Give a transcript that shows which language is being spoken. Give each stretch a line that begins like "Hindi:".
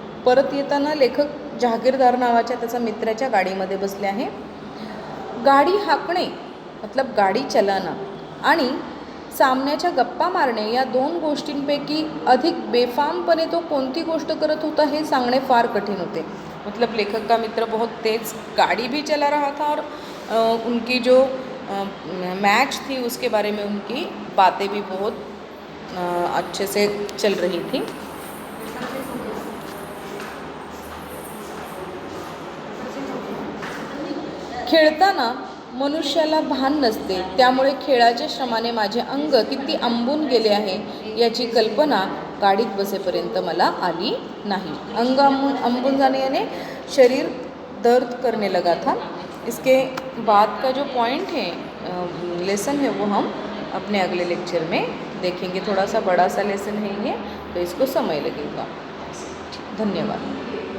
Marathi: परत येताना लेखक जहागीरदार नावाच्या त्याचा मित्राच्या गाडीमध्ये बसले आहे. गाडी हाकणे
Hindi: मतलब गाडी चलाना
Marathi: आणि सामन्याच्या गप्पा मारणे या 2 गोष्टींपैकी अधिक बेफामपणे तो कोणती गोष्ट करत होता हे सांगणे फार कठीण होते.
Hindi: मतलब लेखक का मित्र बहुत तेज गाड़ी भी चला रहा था और उनकी जो मैच थी उसके बारे में उनकी बातें भी बहुत अच्छे से चल रही थी.
Marathi: खेळताना मनुष्याला भान नसते, त्यामुळे खेळाच्या श्रमाने माझे अंग किती आंबून गेले आहे याची कल्पना गाडीत बसेपर्यंत मला आली नाही.
Hindi: अंग आंबून जाने यानी शरीर दर्द करने लगा था. इसके बाद का जो पॉइंट है, लेसन है, वो हम अपने अगले लेक्चर में देखेंगे. थोड़ा सा बड़ा सा लेसन है ये, तो इसको समय लगेगा. धन्यवाद.